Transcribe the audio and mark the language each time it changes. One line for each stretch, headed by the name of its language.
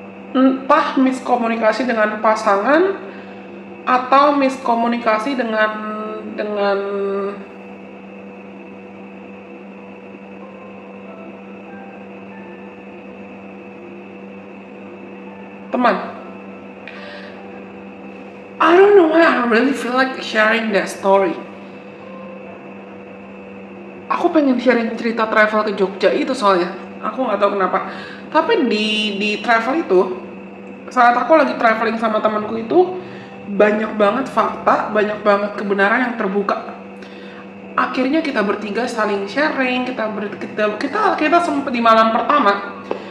Indonesian: Entah miskomunikasi dengan pasangan atau miskomunikasi dengan teman.
English: I don't know why I really feel like sharing that story.
Indonesian: Aku pengen sharing cerita travel ke Jogja itu soalnya. Aku nggak tahu kenapa. Tapi di travel itu, saat aku lagi traveling sama temanku itu, banyak banget fakta, banyak banget kebenaran yang terbuka. Akhirnya kita bertiga saling sharing, kita sempat di malam pertama